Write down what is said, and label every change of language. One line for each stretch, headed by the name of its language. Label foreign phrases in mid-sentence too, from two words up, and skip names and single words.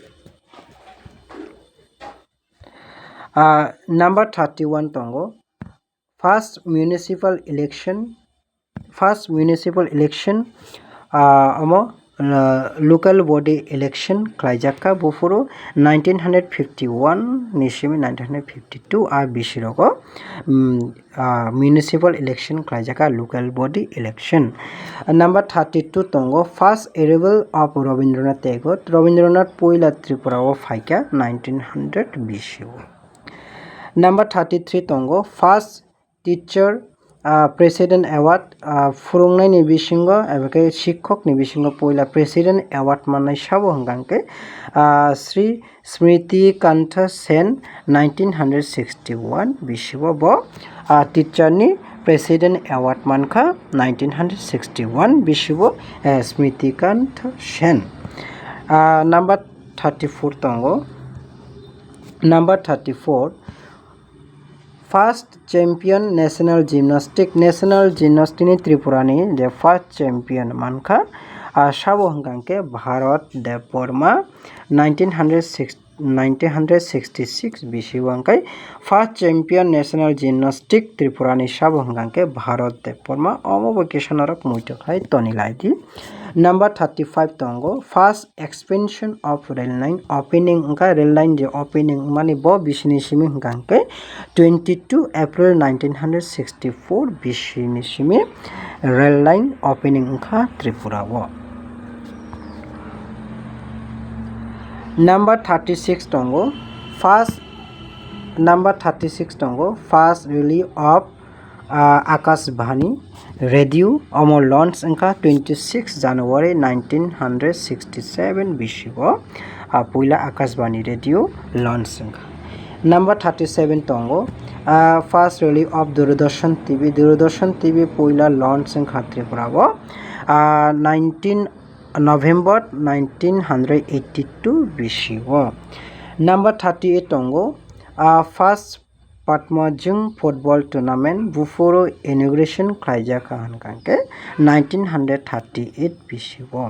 Kok Borok: number 31 tongo
English: first municipal election
Kok Borok: amo
English: local body election
Kok Borok: khlaijaka buforo 1951 ni simi 1952 a bisirogo
English: municipal election
Kok Borok: khlaijaka
English: local body election. Number 32 tongo first arrival of Rabindranath Tagore.
Kok Borok: Rabindranath poila Tripura o phaika 1920 o. Number 33 tongo
English: first teacher president award
Kok Borok: furungnai ni bisingo abake shiক্ষক ni bisingo poila
English: president award
Kok Borok: manai sabo hangangke Sri Smriti Kantha Sen 1961 bisigo bo teacher ni
English: president award
Kok Borok: mankha 1961 bisigo Smriti Kantha Sen. Number 34 tongo number 34
English: first champion national gymnastic
Kok Borok: ni Tripura ni je
English: first champion
Kok Borok: mankha sabo hangangke Bharat Deborma 1966 bisigo angkai
English: first champion national gymnastic
Kok Borok: Tripura ni sabo hangangke Bharat Deborma omo kisanarok muito khai tonilai di. Number 35 tongo
English: first expansion of rail line opening
Kok Borok: angka
English: rail line
Kok Borok: je opening mani bo bisini simi hangangke 22 April 1964 bisini simi
English: rail line opening
Kok Borok: angka Tripura bo. Number 36 tongo
English: first release of Akashvani radio
Kok Borok: omo launch angka 26 January 1967 bisigo poila Akashvani
English: radio launch
Kok Borok: angka. Number 37 tongo
English: first release of Doordarshan TV
Kok Borok: poila launch angka Tripura bo 19 November 1982 bisigo. Number 38 tongo
English: first Patmajung football tournament
Kok Borok: buforo inauguration khlaijaka hangangke 1938 bisigo.